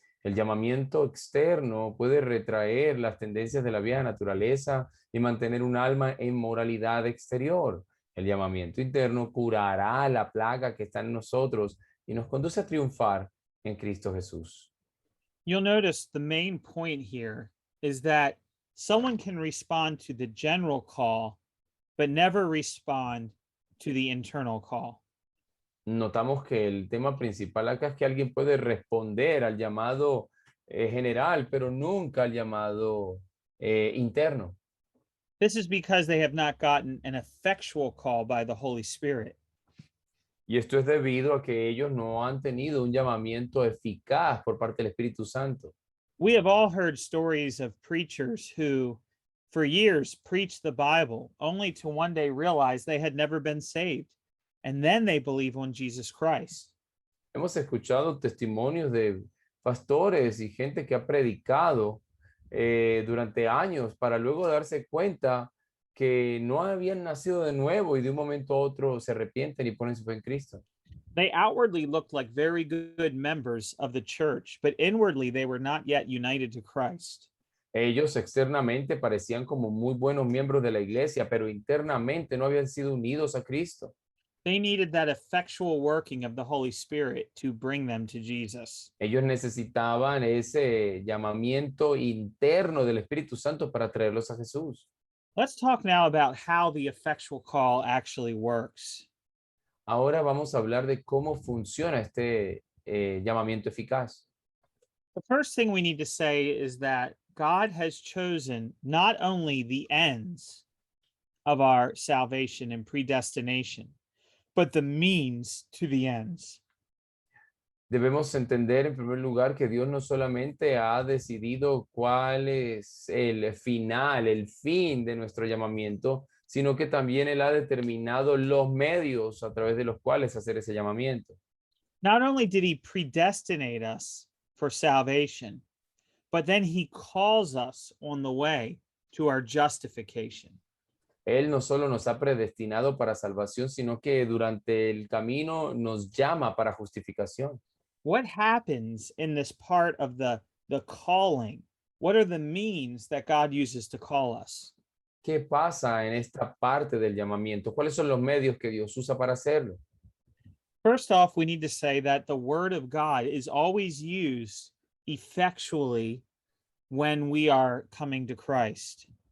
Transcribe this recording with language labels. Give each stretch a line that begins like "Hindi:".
Spanish: El llamamiento externo puede retraer las tendencias de la vieja naturaleza y mantener un alma en moralidad exterior. El llamamiento interno curará la plaga que está en nosotros y nos conduce a triunfar en Cristo Jesús.
English: You'll notice the main point here is that someone can respond to the general call, but never respond to the internal call.
Spanish: Notamos que el tema principal acá es que alguien puede responder al llamado general, pero nunca al llamado interno.
English: This is because they have not gotten an effectual call by the Holy Spirit.
Spanish: Y esto es debido a que ellos no han tenido un llamamiento eficaz por parte del Espíritu Santo.
English: We have all heard stories of preachers who, for years, preached the Bible only to one day realize they had never been saved. And then they believe on Jesus Christ.
Spanish: Hemos escuchado testimonios de pastores y gente que ha predicado durante años para luego darse cuenta que no habían nacido de nuevo y de un momento a otro se arrepienten y ponen su fe en Cristo.
English: They outwardly looked like very good members of the church, but inwardly they were not yet united to Christ.
Spanish: Ellos externamente parecían como muy buenos miembros de la iglesia, pero internamente no habían sido unidos a Cristo.
English: They needed that effectual working of the Holy Spirit to bring them to Jesus.
Spanish: Ellos necesitaban ese llamamiento interno del Espíritu Santo para traerlos a Jesús.
English: Let's talk now about how the effectual call actually works.
Spanish: Ahora vamos a hablar de cómo funciona este llamamiento eficaz.
English: The first thing we need to say is that God has chosen not only the ends of our salvation and predestination, but the means to the ends.
Spanish: Debemos entender en primer lugar que Dios no solamente ha decidido cuál es el final, el fin de nuestro llamamiento, sino que también Él ha determinado los medios a través de los cuales hacer ese llamamiento.
English: Not only did he predestinate us for salvation, but then he calls us on the way to our justification.
Spanish: Él no solo nos ha predestinado para salvación, sino que durante el camino nos llama para justificación.
English: What happens in this part of the calling? What are the means that God uses to call us?
Spanish: ¿Qué pasa en esta parte del llamamiento? ¿Cuáles son los medios que Dios usa para hacerlo?
English: First off, we need to say that the word of God is always used effectually when we are coming to Christ.